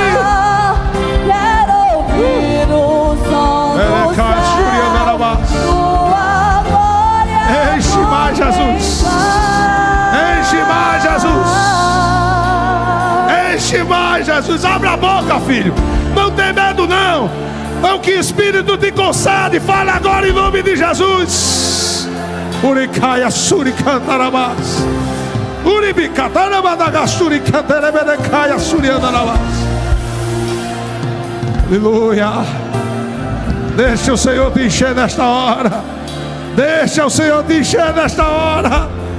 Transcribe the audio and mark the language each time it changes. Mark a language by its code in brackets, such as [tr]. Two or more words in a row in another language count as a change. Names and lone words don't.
[pt] Quero ouvir o som do céu, tua glória. Enche mais, Jesus. Enche mais, Jesus. Enche mais, Jesus. Abre a boca, filho. Não tem medo, não. É o que o Espírito te concede. Fala agora em nome de Jesus. Uricaia suricantarabás. Uribicatarabadagasuricanterebedecaia suriandarabás. Aleluia. Deixa o Senhor te encher nesta hora. Deixa o Senhor te encher nesta hora.